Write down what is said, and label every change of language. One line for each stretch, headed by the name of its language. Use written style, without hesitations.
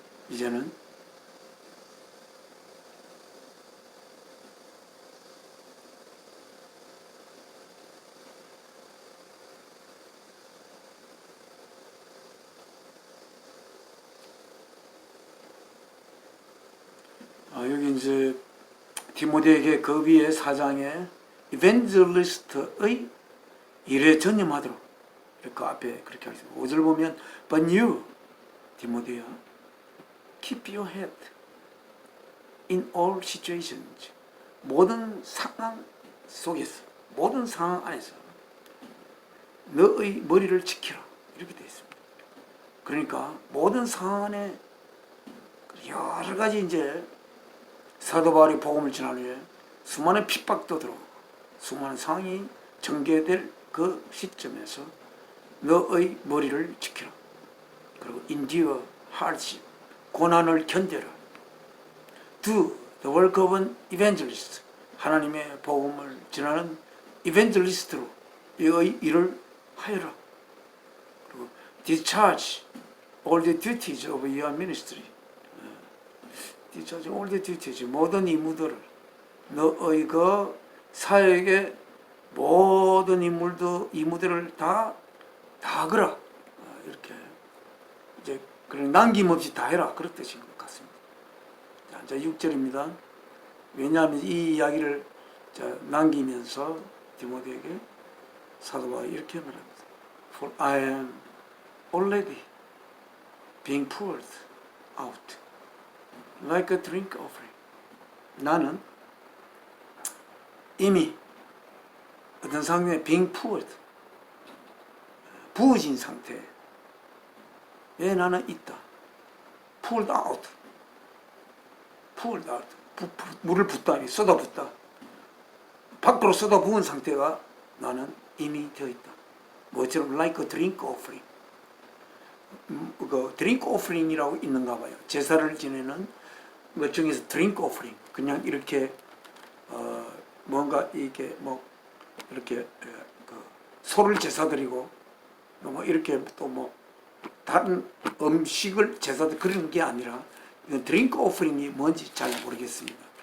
Korean: 이제는 여기 이제 디모데에게 그 위에 4장에 이벤젤리스트의 일에 전념하도록 그 앞에 그렇게 하겠습니다. 5절 보면
English: But you,
Korean: 디모데야,
English: keep your head in all situations.
Korean: 모든 상황 속에서, 모든 상황 안에서 너의 머리를 지키라. 이렇게 되어 있습니다. 그러니까 모든 상황 안에 여러 가지 이제 사도 바울이 복음을 전한 후에 수많은 핍박도 들어오고 수많은 상황이 전개될 그 시점에서 너의 머리를 지키라. 그리고
English: endure hardship,
Korean: 고난을 견뎌라.
English: Do the work of an evangelist,
Korean: 하나님의 복음을 전하는 evangelist로 이 일을 하여라.
English: 그리고 discharge all the duties of your ministry, discharge all the duties,
Korean: 모든 임무들을 너의 그 사역의 모든 임무들을 다 하거라. 이렇게 이제 그런 남김없이 다 해라. 그런 뜻인 것 같습니다. 자, 이제 6절입니다. 왜냐하면 이 이야기를 남기면서 디모데에게 사도 바울이 이렇게 말합니다.
English: For I am already being poured out like a drink offering.
Korean: 나는 이미 어떤 상황에
English: being poured,
Korean: 부어진 상태에 나는 있다.
English: poured out, poured out,
Korean: 물을 붓다, 쏟아붓다. 밖으로 쏟아부은 상태가 나는 이미 되어 있다. 뭐처럼
English: like a drink offering.
Korean: 그 drink offering이라고 있는가 봐요. 제사를 지내는 것 중에서 drink offering. 그냥 이렇게 뭔가 이렇게 뭐 이렇게 그 소를 제사 드리고 뭐 이렇게 또 뭐 다른 음식을 제사 그런 게 아니라 이건 드링크 오프링이 뭔지 잘 모르겠습니다.